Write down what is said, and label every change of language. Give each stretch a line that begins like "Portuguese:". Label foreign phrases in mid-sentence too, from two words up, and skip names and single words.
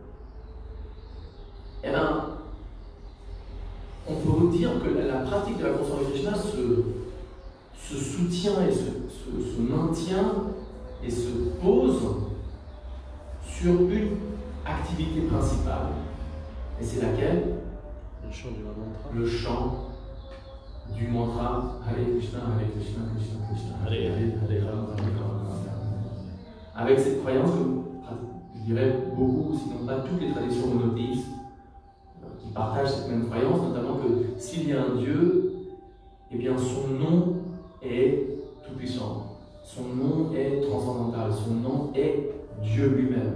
French: Eh bien, on peut vous dire que la pratique de la conscience de Krishna se soutient et se maintient et se pose sur une activité principale. Et c'est laquelle? Le chant du mantra. Le chant du mantra Hare Krishna, Hare Krishna, Krishna Krishna, Hare Hare, Hare Rama, Hare Rama. Avec cette croyance que, je dirais, beaucoup, sinon pas toutes les traditions monothéistes qui partagent cette même croyance, notamment que s'il y a un Dieu, eh bien son nom est tout-puissant, son nom est transcendantal, son nom est Dieu lui-même.